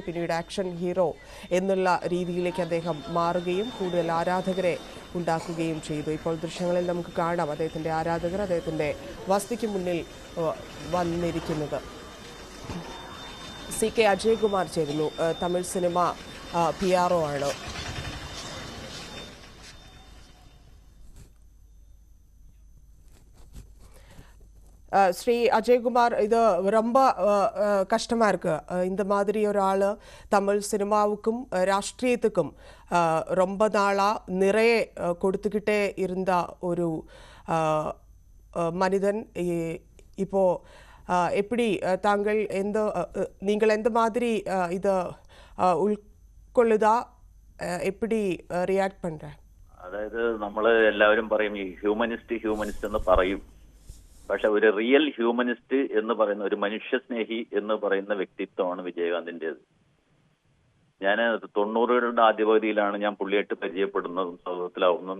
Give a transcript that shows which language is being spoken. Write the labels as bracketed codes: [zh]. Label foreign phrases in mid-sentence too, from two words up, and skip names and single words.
[ml] പിന്നീട് ആക്ഷൻ ഹീറോ എന്നുള്ള രീതിയിലേക്ക് അദ്ദേഹം മാറുകയും കൂടുതൽ ആരാധകരെ ഉണ്ടാക്കുകയും ചെയ്തു. ഇപ്പോൾ ദൃശ്യങ്ങളിൽ നമുക്ക് കാണാം അദ്ദേഹത്തിൻ്റെ ആരാധകർ അദ്ദേഹത്തിൻ്റെ വസതിക്ക് മുന്നിൽ വന്നിരിക്കുന്നത്. CK അജയ്കുമാർ ചേരുന്നു. തമിഴ് സിനിമ PRO ആണ്. [ta] ஸ்ரீ அஜய்குமார், இது ரொம்ப கஷ்டமாக இருக்குது. இந்த மாதிரி ஒரு ஆள் தமிழ் சினிமாவுக்கும் ராஷ்ட்ரியத்துக்கும் ரொம்ப நாளாக நிறைய கொடுத்துக்கிட்டே இருந்த ஒரு மனிதன் இப்போது எப்படி நீங்கள் எந்த மாதிரி இதை ഉൾക്കൊള്ളുക, எப்படி റിയാക്ട് பண்ணுற? [ml] അതായത് നമ്മൾ എല്ലാവരും പറയും ഈ ഹ്യൂമനിസ്റ്റ് എന്ന് പറയും. പക്ഷെ ഒരു റിയൽ ഹ്യൂമനിസ്റ്റ് എന്ന് പറയുന്ന, ഒരു മനുഷ്യസ്നേഹി എന്ന് പറയുന്ന വ്യക്തിത്വമാണ് വിജയകാന്തിൻ്റെത്. ഞാൻ 90കളുടെ ആദ്യ പകുതിയിലാണ് ഞാൻ പുള്ളിയായിട്ട് പരിചയപ്പെടുന്നതും സൗഹൃദത്തിലാവുന്നതും.